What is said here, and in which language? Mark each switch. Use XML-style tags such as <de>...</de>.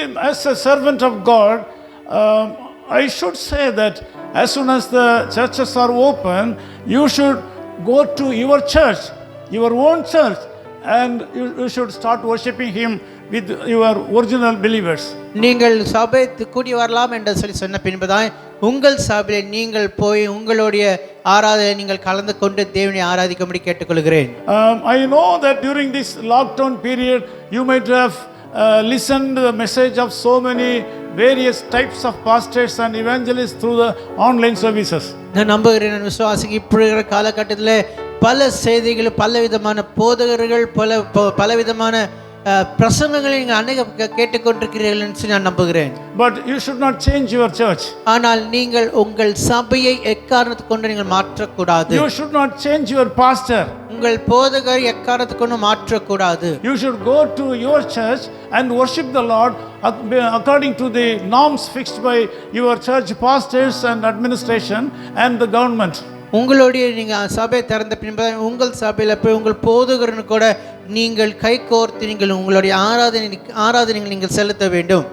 <en>As a servant of God, I should say that as soon as the churches are open, you should go to your church, your own church, and you should start worshiping Him with your original believers.</en> <ta>நீங்கள் சபை கூடி வரலாம் என்று சொல்லி சொன்ன பின்புதான் உங்கள் சபையில் நீங்கள் போய் உங்களுடைய ஆராதனை நீங்கள் கலந்து கொண்டு தேவனை ஆராதிக்கும்படி கேட்டுக்கொள்கிறேன்.</ta> <en>I know that during this lockdown period, you might have listened to the message of so many various types of pastors and evangelists through the online services.</en> <ta>நான் நம்புகிறேன், நான் விசுவாசிக்கு இப்படி இருக்கிற காலகட்டத்தில் பல செய்திகள், பல விதமான போதகர்கள், பலவிதமான பிரசங்கங்களை நீங்கள் அநேக கேட்டுக்கொண்டிருக்கிறீர்கள் என்று நான் நம்புகிறேன்.</ta> <en>But you should not change your church.</en> <ta>ஆனால் நீங்கள் உங்கள் சபையை எக்காரணத்தை கொண்டு நீங்கள் மாற்றக்கூடாது.</ta> <en>You should not change your pastor.</en> <ta>உங்கள் போதகரை எக்காரணத்தை கொண்டு மாற்றக்கூடாது.</ta> <en>You should go to your church and worship the Lord according to the norms fixed by your church pastors and administration and the government.</en> <ta>உங்களுடைய நீங்கள் சபை திறந்த பின்பு உங்கள் சபையில் போய் உங்கள் போதகரனு கூட நீங்கள் கை கோர்த்து நீங்கள் உங்களுடைய ஆராதனைகள் நீங்கள் செலுத்த வேண்டும்.</ta>